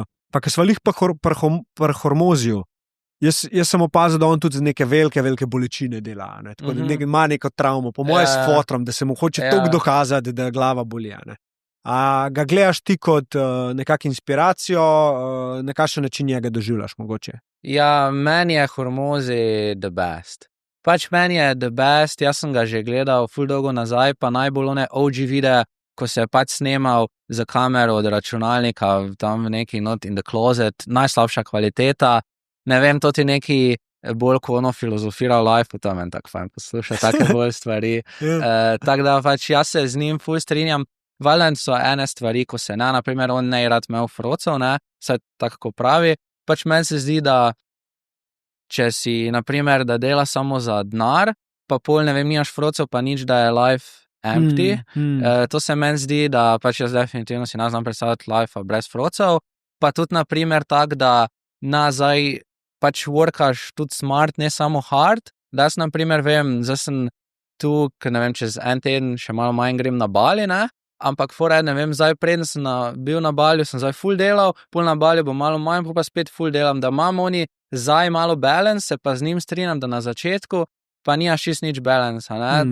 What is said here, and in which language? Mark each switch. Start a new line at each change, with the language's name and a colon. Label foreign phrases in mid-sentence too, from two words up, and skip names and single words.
Slovenian: Pa ko sva lih pri Hormoziju, jaz sem opazil, da on tudi neke velike bolečine dela, ne. Tako da ima neko travmo, po moje s fotrom, da se mu hoče toliko dokazati, da glava boli, a ne. A ga gledaš ti kot nekako inspiracijo, na kakšen način njega doživljaš mogoče? Ja, meni je Hormozi
English: the best.
Slovenian: Pač meni je
English: the best,
Slovenian: jaz sem ga že gledal ful dolgo nazaj, pa najbolj one OG videe, ko se je pač snemal za kamero od računalnika, tam neki
English: not in the closet,
Slovenian: najslabša kvaliteta, ne vem, to ti neki bolj ko ono filozofira v life, to meni tako fajn posluša, take bolj stvari. Tako da pač jaz se z njim ful strinjam. Valjda so ene stvari, ko se ne, naprimer, on ne rad imel frocov, ne, vse tako pravi, pač meni se zdi, da če si, naprimer, da dela samo za denar, pa pol, ne vem, nimaš frocov, pa nič, da je
English: life empty,
Slovenian: to se meni zdi, da pač jaz definitivno si ne znam predstavljati life brez frocov, pa tudi, naprimer, tak, da nazaj pač workaš tudi smart, ne samo hard, da jaz, naprimer, vem, zdaj sem tu, ker ne vem, čez en teden še malo manj grem na Bali, ne, ampak fora, ne vem, zdaj preden sem bil na Balju, sem zdaj ful delal, pol na Balju bo malo manj, pa spet ful delam, da imam oni zdaj malo balance, se pa z njim strinjam, da na začetku pa nimaš čist nič balance, ne.